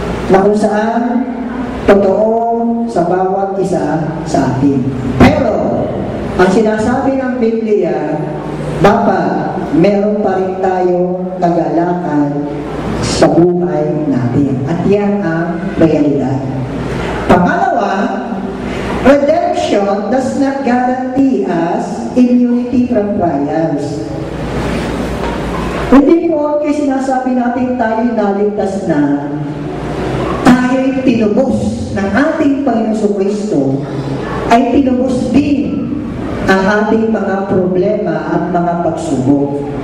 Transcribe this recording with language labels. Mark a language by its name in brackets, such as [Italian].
[Filipino] Na kung saan, totoo sa bawat isa sa atin. Pero, ang sinasabi ng Biblia, dapat meron pa rin tayong kagalakan sa buhay natin. At yan ang realidad. [English] Pangalawa, redemption does not guarantee us immunity from trials. [Filipino] Hindi po kasi sinasabi natin tayo naligtas na, tayo'y tinubos ng ating Panginoon Kristo, ay tinubos din ang ating mga problema at mga pagsubok.